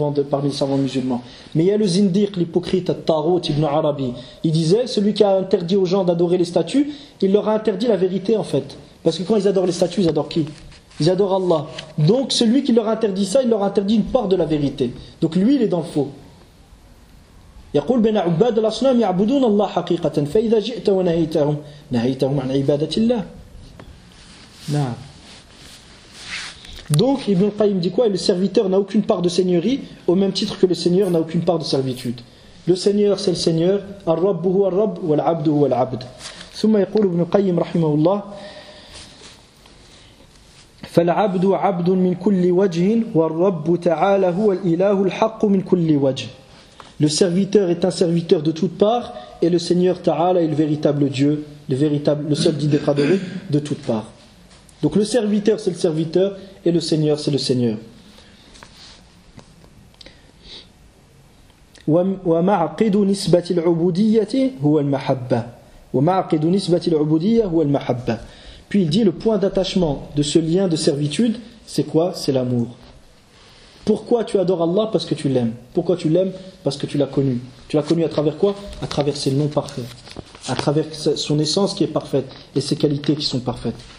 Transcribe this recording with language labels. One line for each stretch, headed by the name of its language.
French: parmi les savants musulmans mais il y a le zindiq l'hypocrite al-Tarut Ibn al-Arabi il disait celui qui a interdit aux gens d'adorer les statues il leur a interdit la vérité en fait. Parce que quand ils adorent les statues, ils adorent qui? Ils adorent Allah. Donc celui qui leur interdit ça, il leur interdit une part de la vérité. Donc lui, il est dans le faux.
Arabic: يقول بين عباد الأصنام يعبدون الله حقيقة فإذا جئت ونهيتهم نهيتهم عن عبادة الله. نعم.
French: Donc Ibn Qayyim dit quoi? Et le serviteur n'a aucune part de seigneurie au même titre que le seigneur n'a aucune part de servitude. Le seigneur, c'est le seigneur.
Arabic: الرب هو الرب والعبد هو العبد. ثم يقول ابن القيم رحمه الله فالعبد عبد من كل وجه والرب تعالى هو الإله الحق من كل وجه.
French: Le serviteur est un serviteur de toutes parts et le Seigneur Ta'ala est le véritable Dieu, le seul Dieu d'être adoré de toutes parts. Donc le serviteur c'est le serviteur et le Seigneur c'est le Seigneur.
Arabic: ومعقد نسبة العبودية هو المحبة. ومعقد نسبة العبودية هو المحبة.
French: Puis il dit le point d'attachement de ce lien de servitude, c'est quoi? C'est l'amour. Pourquoi tu adores Allah? Parce que tu l'aimes. Pourquoi tu l'aimes? Parce que tu l'as connu. Tu l'as connu à travers quoi? À travers ses noms parfaits. À travers son essence qui est parfaite et ses qualités qui sont parfaites.